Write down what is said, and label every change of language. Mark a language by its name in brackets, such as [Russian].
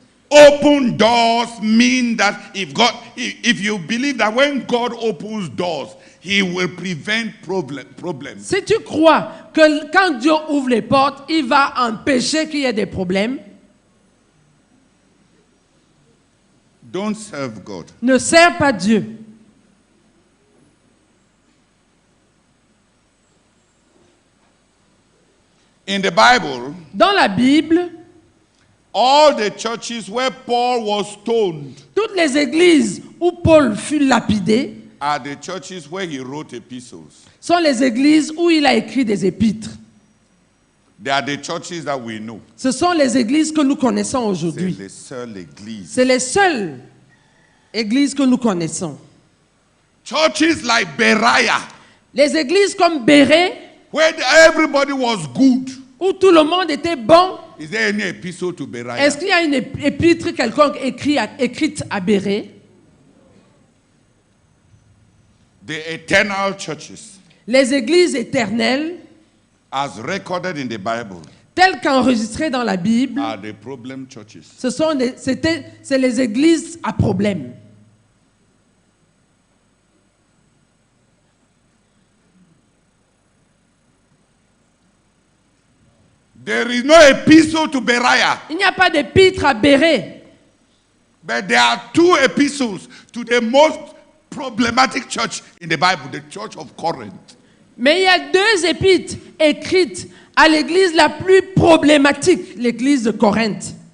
[English] open doors mean that if you believe that when God opens doors, He will prevent problems. [French] si tu crois que quand Dieu ouvre les portes, il va empêcher qu'il y ait des problèmes, [English] Don't serve God. [French] ne sers pas Dieu. [English] In the Bible, [French] Dans la Bible, [English] all the churches where Paul was stoned [French] toutes les églises où Paul fut lapidé [English] are the churches where he wrote epistles. [French] sont les églises où il a écrit des épîtres. [English] They are the churches that we know. [French] Ce sont les églises que nous connaissons C'est aujourd'hui. les seules églises. C'est les seules églises que nous connaissons. [English] Churches like Berea, [French] Les églises comme Bérée, [English] where everybody was good. [French] où tout le monde était bon. [English] Is there any epistle to Berea? [French] Est-ce qu'il y a une épître quelconque écrite à Bérée? [English] The eternal churches, [French] Les églises éternelles, [English] as recorded in the Bible, [French] telles qu'enregistrées dans la Bible, [English] are the problem churches. [French] c'est les églises à problème. [English] There is no epistle to Berea, [French] Il n'y a pas d'épître à Bérée, [English] but there are two epistles to the most problematic church in the Bible, the church of Corinth. [French] mais il y a deux épîtres écrites à l'église la plus problématique, l'église de Corinthe.